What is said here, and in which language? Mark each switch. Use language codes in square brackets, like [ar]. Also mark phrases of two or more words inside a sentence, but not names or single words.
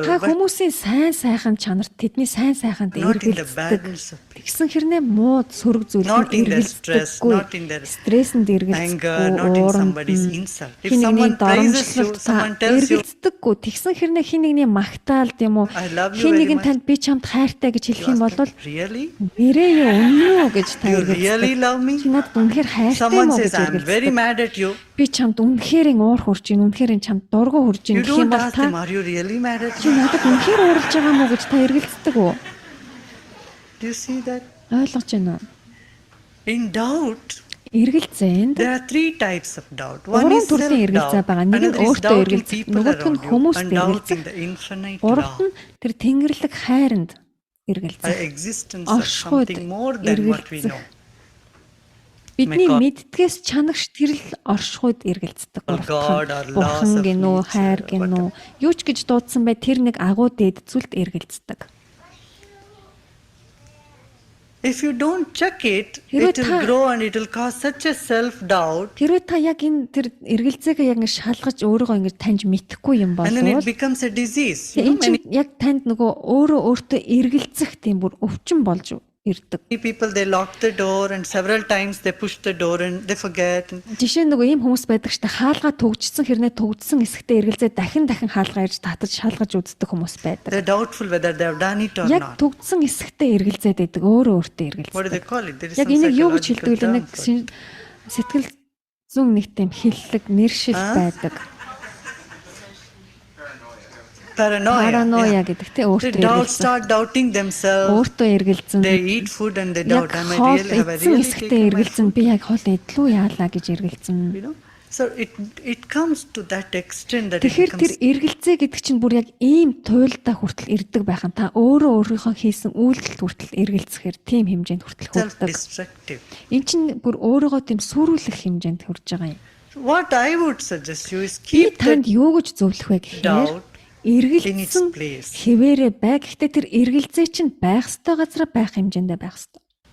[mn] Та [en] but [mn] хүмүүсийн сайн сайхан чанарт тэдний сайн сайханд [en] not in the [mn] эргэлздэг. [en] badness of people. [mn] Тэгсэн хэрнээ муу сөрөг зүйлд [en] Not in their stress, [mn] эргэлздэггүй. [en] not in their [mn] Стрессэнд [en] anger, not in somebody's [mn] эргэлздэггүй. [en] insult. If someone praises you, someone tells you, [mn] эргэлздэггүй. Тэгсэн хэрнээ хин нэгний магтаал тийм үү? [en] I love you [mn] Хин [en] very [mn] нэгэн [en] much. [mn] танд би чамд хайртай гэж хэлэх юм бол [en] really? [mn] нэрээ юу үнэн үү гэж та [en] You really [mn] эргэлздэг. [en] love me? [mn] Чи надад үнэхээр хайртай [en] Someone [mn] мó [en] says, [mn] гэж [en] I'm very [mn] эргэлздэг. [en] mad at you. [mn] Би чамд үнэхээр уур хурж ийн, үнэхээр чамд дургу хурж ийн [en] You [mn] гэх юм [en] don't [mn] бол [en] ask them, [mn] та [en] are you really mad at [mn] чи [en] me? [mn] надад үнэхээр уурж байгаа мó гэж та эргэлздэг үү? [en] Do you see that? [mn] Ойлгож байна уу? [en] In doubt, [mn] Эргэлзээнд [en] there are three types of doubt. One [mn] гурван [en] is [mn] төрлийн эргэлзээ [en] self-doubt, [mn] байгаа. Нэг нь [en] another is [mn] өөртөө [en] doubt in [mn] эргэлзэх, [en] people [mn] нөгөөх нь [en] around you, [mn] хүмүүст [en] and doubt [mn] эргэлзэх. [en] in the infinite [mn] Гуравт [en] law, [mn] нь тэр тэнгэрлэг хайранд [en] the [mn] эргэлзэх. [en] existence of [mn] Оршихуйд [en] something more than what we [mn] эргэлзэх. [en] know. [mn] Бидний [en] God. [mn] мэддгээс чанагш тэрл оршихуйд эргэлздэг. [en] Or God, or laws [mn] Бурхан [en] of [mn] гинүү, [en] nature, [mn] хайр гинүү. Юу ч гэж дуудсан бай тэр нэг агуу дээд зүйлд эргэлздэг. [en] If you don't check it, [mn] Хэрвээ [en] it will [mn] та- [en] grow and it will cause such a self-doubt, [mn] Хэрвээ та яг энэ тэр эргэлзээгээ яг ингэ шалгаж өөрийгөө ингэ таньж мэдэхгүй юм [en] and then it [mn] бол [en] becomes a disease. [mn] энэ чинь яг танд нөгөө өөрөө өөртөө эргэлзэх тийм бүр өвчин болж ирдэг. [en] Many people, they lock the door and several times they push the door and they forget. And [mn] Жишээ нь нөгөө ийм хүмүүс байдаг штэ хаалгаа төгжсөн хэрнээ төгжсөн эсэгтээ эргэлзээ дахин хаалгаа ирж татаж шалгаж үздэг хүмүүс байдаг. [en] they're doubtful whether they have done it or [mn] Яг [en] not. [mn] төгжсөн эсэгтээ эргэлзээд байдаг өөрөө өөртөө [en] What do they [mn] эргэлздэг. [en] call it? There is [mn] Яг [en] some [mn] энийг юу гэж [en] psychological [mn] хэлдэг вэ? [en] term [mn] Нэг [en] for it. [mn] сэтгэл зүйн нэг тийм хиллэг нэршил байдаг. Параноя гэдэг тий [en] They [mn] өөртөө [en] start doubting themselves. [mn] өөртөө эргэлзэн [en] They eat food and they [mn] яг [en] doubt, am I [mn] хоол [en] really, have I [mn] эзэн [en] really [mn] эсэгтээ [en] taken my [mn] эргэлзэн [en] food? [mn] би яг хоол идлүү яалаа гэж эргэлзэн. [en] You know? So it comes to that extent that it [mn] Тэгэхээр тэр [en] becomes [mn] эргэлзээ гэдэг чинь бүр яг ийм туйлдаа хүртэл ирдэг байхan та өөрөө өөрийнхөө хийсэн үйлдэл хүртэл эргэлзэхээр тийм хэмжээнд хүртэл хүрдэг. [en] self-destructive. [mn] Энд чинь бүр өөрийгөө тийм сүрүүлэх хэмжээнд хүрж байгаа юм. [en] What I would suggest you is [mn] Би [en] keep [mn] танд [en] that [mn] юу гэж зөвлөх вэ гэхээр [en] doubt in its [mn] эргэлзсэн [en] place. [mn] хэвээрээ бай. Гэхдээ тэр эргэлзээ чинь байх ёстой газараа байх хэмжээндээ байх ёстой.